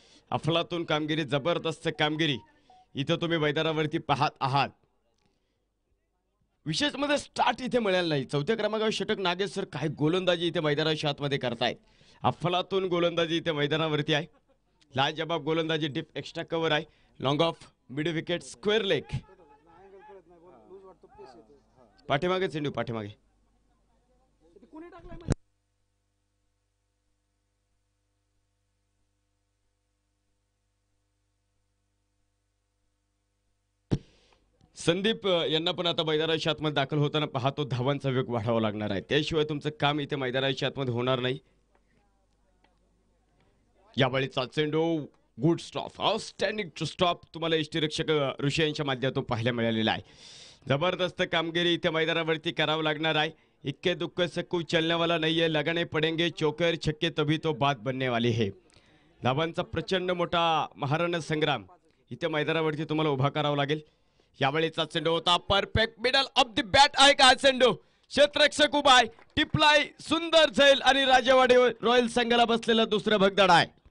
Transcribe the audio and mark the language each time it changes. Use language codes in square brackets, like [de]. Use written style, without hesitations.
[mr] अफलातून कामगिरी, जबरदस्त कामगिरी इथं तुम्ही मैदानावरती पाहत आहात. विशेष मध्ये स्टार्ट इथे मिळालं नाही. चौथ्या क्रमांकावर षटक नागेश सर काय गोलंदाजी इथे मैदानाच्या आतमध्ये करतायत. अफलातून गोलंदाजी इथे मैदानावरती आहे. लाजबाब गोलंदाजी, डीप एक्स्ट्रा कव्हर आहे. Long of, mid wicket, square leg. पाठीमागे चेंडू, पाठीमागे. संदीप यांना पण आता मैदानाच्या आतमध्ये दाखल होताना पाहतो धावांचा वेग वाढावा लागणार आहे. त्याशिवाय तुमचं काम इथे मैदानाच्या आतमध्ये होणार नाही. यावेळीचा चेंडू गुड स्टॉप, आउटस्टँडिंग स्टॉप तुम्हाला यष्टीरक्षक ऋषी यांच्या माध्यमातून पाहायला मिळालेला आहे. जबरदस्त कामगिरी इथे मैदानावरती करावं लागणार आहे. [hi] इक्के दुक्के से कुछ चलने वाला नहीं है. लगाने पडेंगे चौकर छक्के तभी तो बात बनने वाली है. [mr] धावांचा प्रचंड मोठा महारण संग्राम इथे मैदानावरती तुम्हाला उभा करावा लागेल. यावेळीचा चेंडू होता perfect middle of the bat आहे का चेंडू. क्षेत्ररक्षक उभा आहे. टिपलाय सुंदर झैल आणि राजेवाडी रॉयल संघाला बसलेला दुसरा भगदाड आहे.